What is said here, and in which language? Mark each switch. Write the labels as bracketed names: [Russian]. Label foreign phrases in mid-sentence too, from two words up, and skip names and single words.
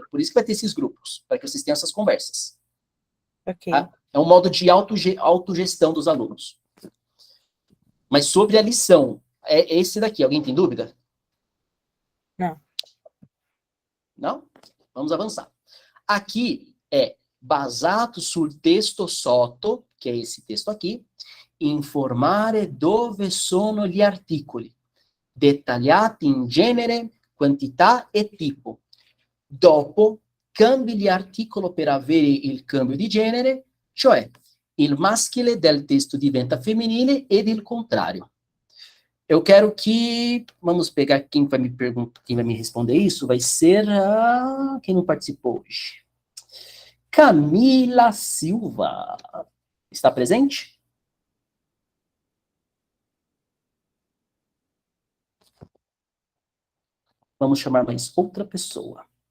[Portuguese] Por isso que vai ter esses grupos, para que vocês tenham essas conversas. Ok. Tá? É um modo de autogestão dos alunos. Mas sobre a lição, é esse daqui. Alguém tem dúvida? Não. Não? Vamos avançar. Aqui é [Italian] basato sul testo sotto, [Portuguese] que é esse texto aqui, [Italian] informare dove sono gli articoli, dettagliati in genere, quantità e tipo. Dopo, cambi gli articoli per avere il cambio di genere, cioè il maschile del testo diventa femminile ed il contrario. [Portuguese] Eu quero que, vamos pegar quem vai me responder isso, vai ser quem não participou hoje. Camila Silva. Está presente? Vamos chamar mais outra pessoa.